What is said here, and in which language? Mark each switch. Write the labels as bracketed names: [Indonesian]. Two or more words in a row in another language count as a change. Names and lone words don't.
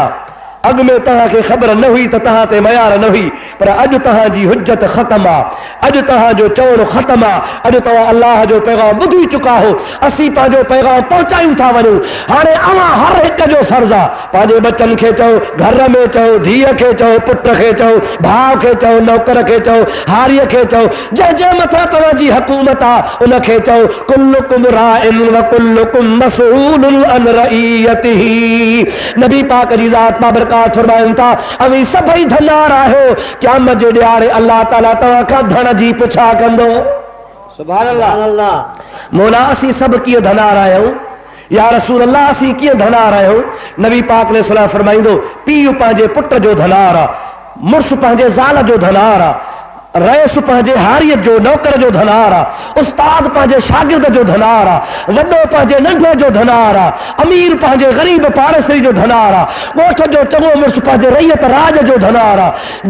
[Sindhi] अॻु में तव्हांखे ख़बर न हुई त तव्हां ते मयार न हुई, पर अॼु तव्हांजी हुज्जत ख़तम आहे, अॼु तव्हांजो चवणो ख़तम आहे, अॼु तव्हां अल्लाह जो पैगाम ॿुधी चुका हो। असीं पंहिंजो पैगाम पहुचायूं था वञूं। हाणे अवां हर हिक जो फर्ज़ आहे पंहिंजे बचनि खे चओ, घर में चओ, धीअ खे चओ, पुट खे चओ, भाउ खे चओ, नौकर खे चओ, हारीअ खे चओ, जंहिंजे मथां तव्हांजी हुकूमत आहे उनखे चओ [Arabic] كلكم راع وكلكم مسؤول عن رعيته. [Sindhi] नबी पाक जी ज़ात मां बरकात फरमाइनि था अवी सभई धनार आहियो, क़यामत जे ॾियारे अल्लाह ताला तव्हां खां धन जी पुछा कंदो। [Arabic] سبحان الله. [Sindhi] मौला असीं सभु कीअं धनार आहियूं [Arabic] يا رسول الله [Sindhi] असीं कीअं धनार आहियूं। नबी पाक ने सलाह फरमाईंदो पीउ पंहिंजे पुट जो धनार आहे, मुड़ुसु पंहिंजे ज़ाल जो धनार आहे, रईस पंहिंजे हारीअ जो नौकर जो धनार आहे, उस्ताद पंहिंजे शागिर्द जो धनार आहे, वॾो पंहिंजे नंढे जो धनार आहे, अमीर पंहिंजे ग़रीब पाड़ेसरी जो धनार आहे, ॻोठ जो चङो मुड़ुसु पंहिंजे रैयत राज जो धनार आहे।